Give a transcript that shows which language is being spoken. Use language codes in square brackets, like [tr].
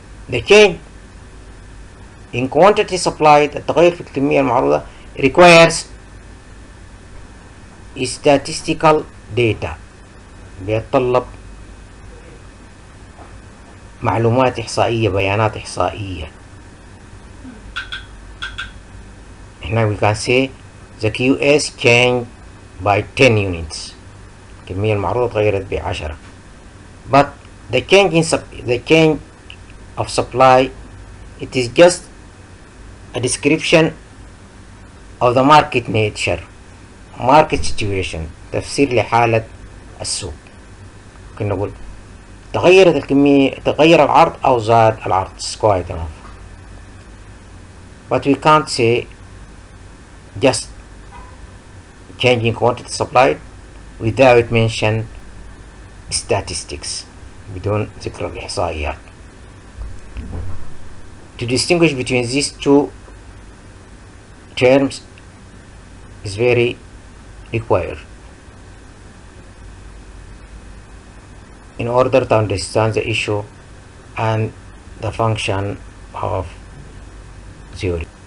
[en] The change in quantity supplied [ar] التغير في الكمية المعروضة [en] requires statistical data [ar] بيتطلب معلومات إحصائية، بيانات إحصائية. هنا [en] we can say the QS changed by 10 units. [ar] الكمية المعروضة تغيرت ب10. [en] But the change of supply, it is just a description of the market nature, market situation، [ar] تفسير لحالة السوق. ممكن نقول تغيرت الكمية، تغير العرض أو زاد العرض. [en] It's quite enough. But we can't say just changing quantity supplied without mention statistics [ar] بدون ذكر الإحصائيات. [en] To distinguish between these two terms is very required in order to understand the issue and the function of theory.